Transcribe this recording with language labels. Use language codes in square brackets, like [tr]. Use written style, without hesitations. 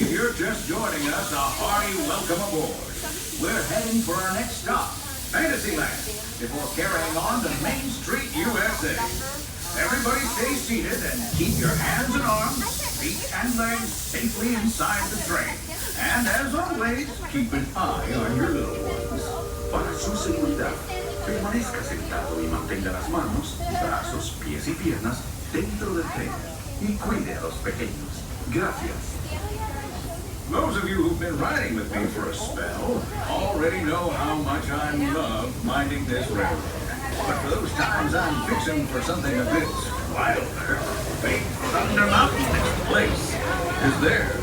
[en] If you're just joining us, a hearty welcome aboard. We're heading for our next stop, Fantasyland, before carrying on to Main Street, USA. Everybody stay seated and keep your hands and arms, feet and legs safely inside the train. And as always, keep an eye on your little ones. [es] Para su seguridad, permanezca sentado y mantenga las manos, brazos, pies y piernas dentro del tren y cuide a los pequeños. Gracias. [en] Those of you who've been riding with me for a spell already know how much I love minding this railroad. But for those times I'm fixing for something a bit wilder, Big Thunder Mountain next place. Is there?